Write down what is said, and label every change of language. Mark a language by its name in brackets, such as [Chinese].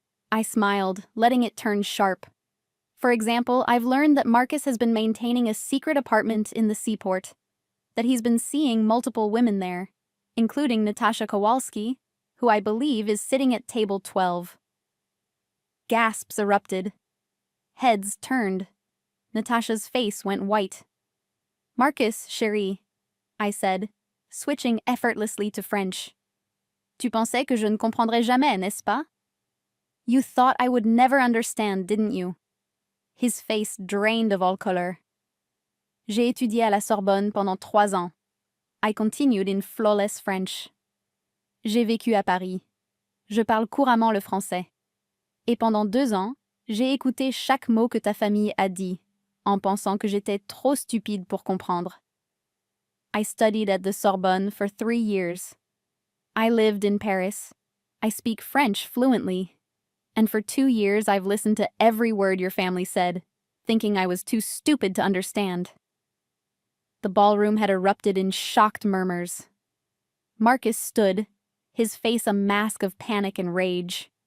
[English] I smiled, letting it turn sharp. For example, I've learned that Marcus has been maintaining a secret apartment in the seaport, that he's been seeing multiple women there, including Natasha Kowalski, who I believe is sitting at table 12. Gasps erupted. Heads turned. Natasha's face went white. Marcus, chérie, I said, switching effortlessly to French. [French] Tu pensais que je ne comprendrais jamais, n'est-ce pas? [English] You thought I would never understand, didn't you? His face drained of all color. [French] J'ai étudié à la Sorbonne pendant 3 ans. [English] I continued in flawless French. [French] J'ai vécu à Paris. Je parle couramment le français. Et pendant 2 ans, j'ai écouté chaque mot que ta famille a dit, en pensant que j'étais trop stupide pour comprendre. [English] I studied at the Sorbonne for 3 years. I lived in Paris. I speak French fluently. And for 2 years I've listened to every word your family said, thinking I was too stupid to understand. The ballroom had erupted in shocked murmurs. Marcus stood, his face a mask of panic and rage.